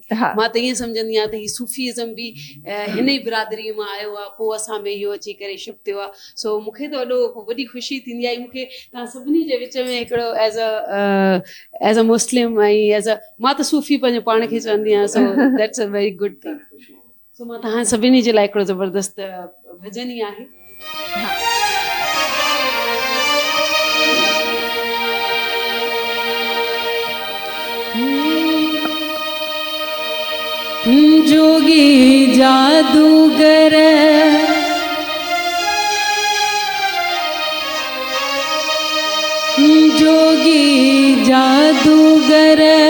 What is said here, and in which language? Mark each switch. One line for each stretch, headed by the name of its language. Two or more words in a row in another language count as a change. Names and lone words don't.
Sindhi: मां त ईअं सम्झंदी आहियां त ही सूफ़ीज़म बि हिन ई बिरादरीअ मां आयो आहे, पोइ असां में इहो अची करे शिफ्ट थियो आहे। सो मूंखे त वॾो वॾी ख़ुशी थींदी आहे। मूंखे तव्हां सभिनी जे विच में हिकिड़ो
English: as a Muslim
Sindhi: ऐं
English: as a
Sindhi: मां त सूफ़ी पंहिंजे पाण खे चवंदी आहियां।
English: So that's a very good thing.
Sindhi: सो मां तव्हां सभिनी जे लाइ हिकिड़ो ज़बरदस्त भॼन ई आहे। जोगी जादूगर जोगी जादूगर